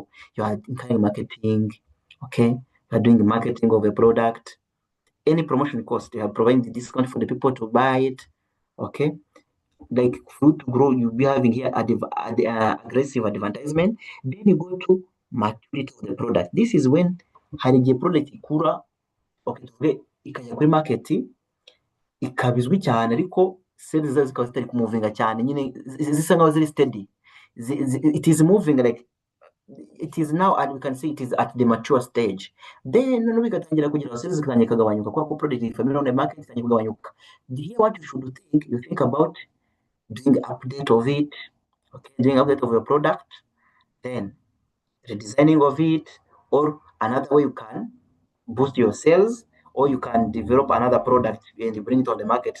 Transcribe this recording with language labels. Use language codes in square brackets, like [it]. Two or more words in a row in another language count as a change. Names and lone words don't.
[en] You are incurring marketing, okay? You are doing the marketing of a product. Any promotion cost, you are providing the discount for the people to buy it, okay? Like for you to grow, you'll be having here aggressive advertisement. Then you go to maturity of the product. This is when [rw] hari igihe product ikura, okay, tuvuge ikajya kuri market ikaba izwi cyane, ariko sales zayo zikaba zitari kumuvinga cyane, nyine zisa nkaho ziri steady. [en] It is moving like it is now, and we can see it is at the mature stage. [rw] Then noneho bigatangira kugira sales zikangira ikagabanyuka kubera ko product ifamira [en] on the market [rw] itangira kugabanyuka. [en] Here what you should think, you think about doing update of it, okay, doing update of your product, then redesigning of it, or another way you can boost your sales, or you can develop another product and you bring it on the market.